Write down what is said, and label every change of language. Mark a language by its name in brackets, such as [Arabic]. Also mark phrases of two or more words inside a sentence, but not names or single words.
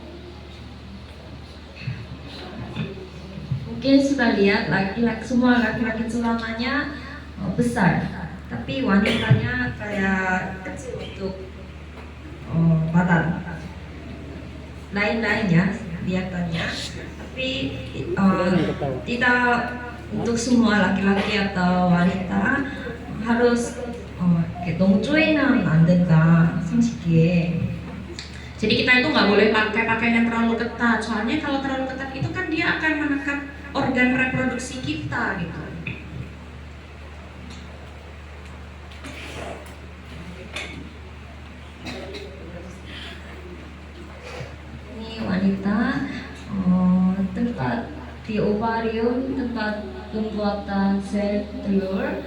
[Indonesian] Mungkin sudah lihat semua laki-laki celananya besar, tapi wanitanya kayak kecil untuk badan. Lain-lainnya kelihatannya, tapi tidak untuk semua laki-laki atau wanita harus [Korean] 농조이는 안 된다 생식기에. [Indonesian] Jadi kita itu nggak boleh pakai pakaian yang terlalu ketat. Soalnya kalau terlalu ketat itu kan dia akan menekan organ reproduksi kita gitu. Ini wanita tempat di ovarium, tempat pembuatan sel telur.